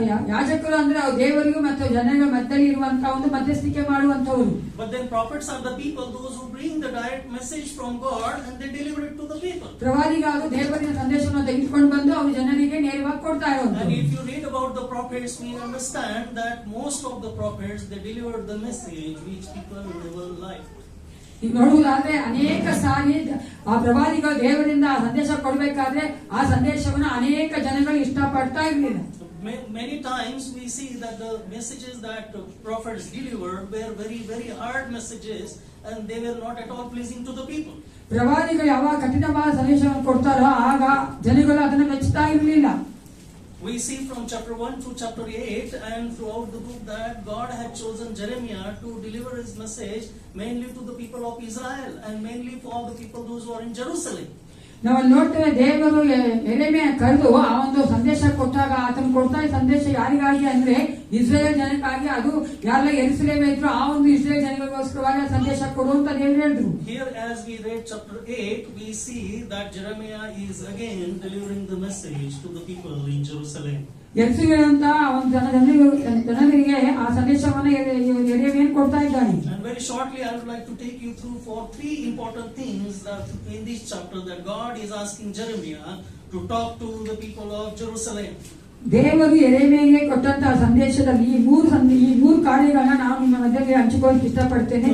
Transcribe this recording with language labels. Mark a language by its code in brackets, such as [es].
[kn] ಯಾಜಕರು ಅಂದ್ರೆ ದೇವರಿಗೂ ಮತ್ತು ಜನಗಳ ಮಧ್ಯದಲ್ಲಿ ಇರುವಂತಹ ಒಂದು ಮಧ್ಯಸ್ಥಿಕೆ ಮಾಡುವಂತವರು. [en] But then prophets are the people, those who bring the direct message from God and they deliver it to the people. [kn] ಪ್ರವಾದಿಗಳು ದೇವರಿನ ಸಂದೇಶವನ್ನು ತೆಗೆದುಕೊಂಡು ಬಂದು ಅವರು ಜನರಿಗೆ ನೇರವಾಗಿ ಕೊಡ್ತಾ ಇರುವಂತದ್ದು. [en] And if you read about the prophets, we understand that most of the prophets, they delivered the message which people never liked. [kn] ಈಗ ನೋಡುವುದಾದ್ರೆ ಅನೇಕ ಸಾರಿ ಆ ಪ್ರವಾದಿಗಳು ದೇವರಿಂದ ಆ ಸಂದೇಶ ಕೊಡಬೇಕಾದ್ರೆ ಆ ಸಂದೇಶವನ್ನು ಅನೇಕ ಜನಗಳು ಇಷ್ಟಪಡ್ತಾ ಇರಲಿಲ್ಲ. [en] Many times we see that the messages that prophets delivered were very, very hard messages and they were not at all pleasing to the people. [kn] ಪ್ರವಾದಿಗಳು ಯಾವಾಗ ಕಠಿಣವಾದ ಸಂದೇಶವನ್ನು ಕೊಡ್ತಾರೋ ಆಗ ಜನಗಳು ಅದನ್ನು ಮೆಚ್ಚುತ್ತಾ ಇರಲಿಲ್ಲ. [en] We see from chapter 1 to chapter 8 and throughout the book that God had chosen Jeremiah to deliver his message mainly to the people of Israel and mainly for all the people those who are in Jerusalem. [kn] ನಾವು ನೋಡ್ತೇವೆ ದೇವರು ಯೆರೆಮೀಯ ಕರೆದು ಆ ಒಂದು ಸಂದೇಶ ಕೊಟ್ಟಾಗ ಆತನು ಕೊಡ್ತಾ ಈ ಸಂದೇಶ ಯಾರಿಗಾಗಿ ಅಂದ್ರೆ ಇಸ್ರೇಲ್ ಜನಕ್ಕಾಗಿ. ಅದು ಯಾರೆಲ್ಲ ಯೆರೂಸಲೇಮ್ ಇದ್ರು ಆ ಒಂದು ಇಸ್ರೇಲ್ ಜನಗಳಿಗೋಸ್ಕರವಾಗಿ ಆ ಸಂದೇಶ ಕೊಡುವಂತ ದೇವರು ಹೇಳಿದ್ರು. [en] Here as we read chapter 8 we see that Jeremiah is again delivering the message to the people in Jerusalem. [kn] ಯೆರೂಸಲೇಮ್ ಒಂದು ಜನರಿಗೆ ಆ ಸಂದೇಶವನ್ನು ಯೆರೆಮೀಯ ಕೊಡ್ತಾ ಇದ್ದಾನೆ. [en] And very shortly I would like to take you through for three important things that in this chapter that God is asking Jeremiah to talk to the people of Jerusalem. [kn] ದೇವರು ಯೆರೆಮೀಯನಿಗೆ ಕೊಟ್ಟಂತಹ ಸಂದೇಶದಲ್ಲಿ ಈ ಮೂರು ಕಾರ್ಯಗಳನ್ನ ನಾವು ನಿಮ್ಮ ಮಧ್ಯದಲ್ಲಿ ಹಂಚಿಕೊಳ್ಳಕ್ಕೆ ಇಷ್ಟಪಡ್ತೇನೆ.